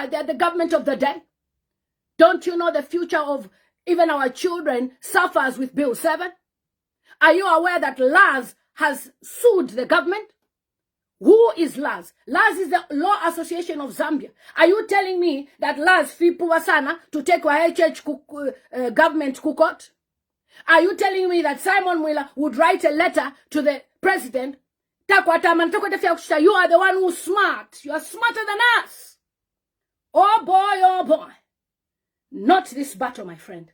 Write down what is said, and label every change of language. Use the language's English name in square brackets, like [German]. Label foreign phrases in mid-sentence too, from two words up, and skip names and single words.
[English] They're the government of the day. Don't you know the future of even our children suffers with Bill 7? Are you aware that Laz has sued the government? Who is Laz? Laz is the Law Association of Zambia. Are you telling me that Laz [Bemba] fipuwa sana [English] to take our HH government to court? Are you telling me that Simon Mwila would write a letter to the president? You are the one who's smart. You are smarter than us. Oh boy, oh boy. Not this battle, my friend.